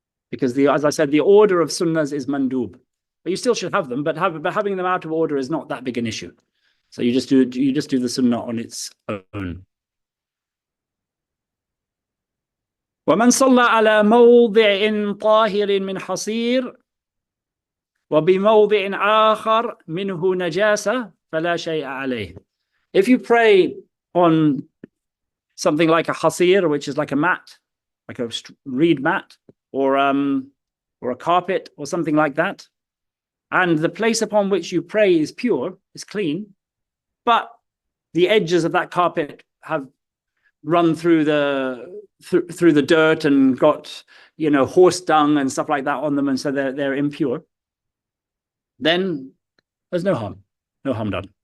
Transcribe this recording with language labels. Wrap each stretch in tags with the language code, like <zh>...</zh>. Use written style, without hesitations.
<en>Because as I said, the order of sunnahs is mandub, but you still should have them. But having them out of order is not that big an issue. So you just do the sunnah on its own.</en> <ar>ومن صلى على موضع طاهر من حصير وبموضع آخر منه نجاسة فلا شيء عليه.</ar> <en>If you pray on something like a hasir, which is like a mat, like a reed mat, or a carpet or something like that, and the place upon which you pray is pure, is clean, but the edges of that carpet have run through the dirt and got, horse dung and stuff like that on them, and so they're impure, then there's no harm done.</en>